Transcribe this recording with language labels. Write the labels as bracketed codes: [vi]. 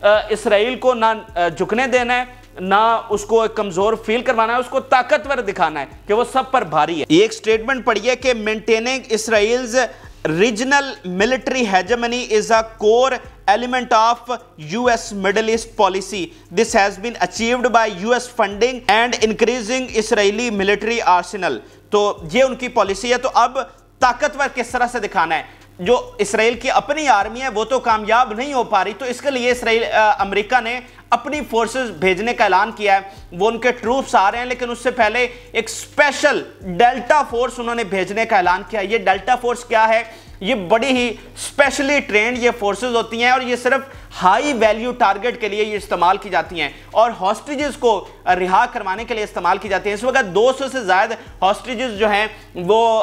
[ur] اسرائیل کو نہ جھکنے دینا ہے، نہ اس کو ایک کمزور فیل کروانا ہے، اس کو طاقتور دکھانا ہے کہ وہ سب پر بھاری ہے۔ یہ ایک سٹیٹمنٹ پڑھی ہے کہ [en] Maintaining Israel's regional military hegemony is a core element of US Middle East policy. This has been achieved by US funding and increasing Israeli military arsenal. [ur] تو یہ ان کی پالیسی ہے۔ تو اب طاقتور کس طرح سے دکھانا ہے؟ جو اسرائیل کی اپنی آرمی ہے وہ تو کامیاب نہیں ہو پا رہی، تو اس کے لیے امریکہ نے اپنی فورسز بھیجنے کا اعلان کیا ہے۔ وہ ان کے ٹروپس آ رہے ہیں، لیکن اس سے پہلے ایک اسپیشل ڈیلٹا فورس انہوں نے بھیجنے کا اعلان کیا۔ یہ ڈیلٹا فورس کیا ہے؟ یہ بڑی ہی اسپیشلی ٹرینڈ یہ فورسز ہوتی ہیں اور یہ صرف ہائی ویلیو ٹارگٹ کے لیے یہ استعمال کی جاتی ہیں اور ہاسٹیجز کو رہا کروانے کے لیے استعمال کی جاتی ہیں۔ اس وقت 200 سے زائد ہاسٹیجز جو ہیں وہ